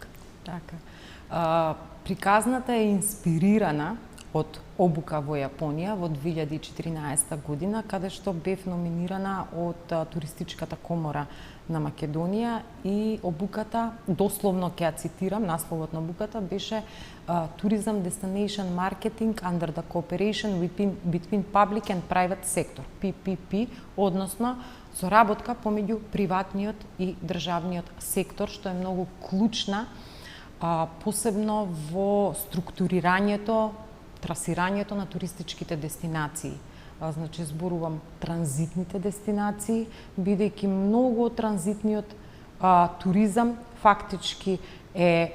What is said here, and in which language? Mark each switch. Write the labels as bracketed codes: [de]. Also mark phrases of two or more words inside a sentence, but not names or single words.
[mk] Така. Приказната е инспирирана од обука во Јапонија во 2014 година, каде што бев номинирана од Туристичката комора на Македонија и обуката, дословно ќе ја цитирам, насловот на обуката беше Tourism Destination Marketing under the Cooperation between Public and Private Sector, PPP, односно соработка помеѓу приватниот и државниот сектор, што е многу клучна, посебно во структурирањето, трасирањето на туристичките дестинации. Значи, зборувам транзитните дестинации, бидејќи многу од транзитниот туризам фактички е